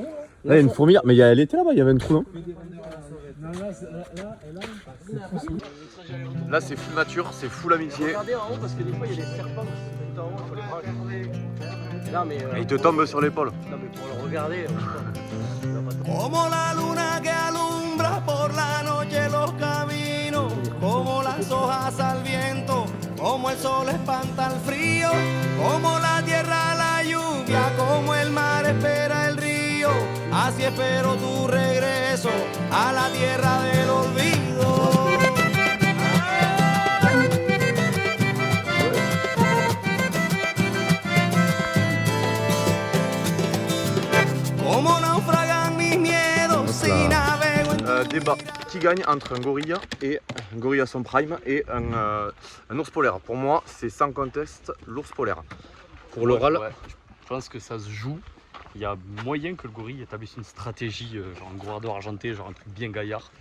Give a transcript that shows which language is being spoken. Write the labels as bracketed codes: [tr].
[fr] Là il y a une fourmilière, mais elle était là-bas, il y avait un trou non? Là c'est full nature, c'est full amitié. Regardez en haut parce que des fois il y a des serpents tout en haut, il faut les voir. Non mais, Et il te tombe sur l'épaule. non, mais pour le regarder. [es] Como la luna que alumbra por la noche los caminos, como las hojas al viento, como el sol espanta el frío, como la tierra la lluvia, como el mar espera el río, así espero tu regreso a la tierra del olvido. Como naufragan mis miedos si navego en [fr] Débat. Qui gagne entre un gorille à son prime et un ours polaire? Pour moi, c'est sans conteste l'ours polaire. Pour l'oral, je pense que ça se joue. Il y a moyen que le gorille établisse une stratégie, genre un gros ardeur argenté, genre un truc bien gaillard.